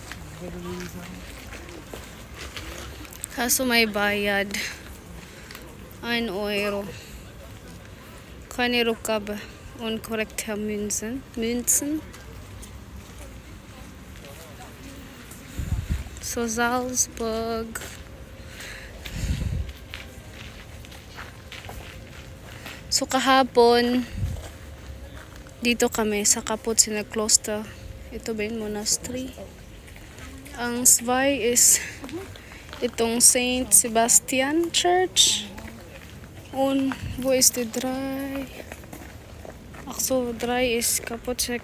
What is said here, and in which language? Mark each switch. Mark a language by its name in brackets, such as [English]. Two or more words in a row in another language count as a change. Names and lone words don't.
[Filipino] Kaso may bayad. [German] 1 euro. Keine Rückgabe. Unkorrekte Münzen. So Salzburg. [Filipino] So kahapon, dito kami sa Kapuciner Kloster. Ito ba yung monastery? Ang Zwei is itong Saint Sebastian Church. [German] Und wo ist die 3? Ach so, 3 is Kapuciner.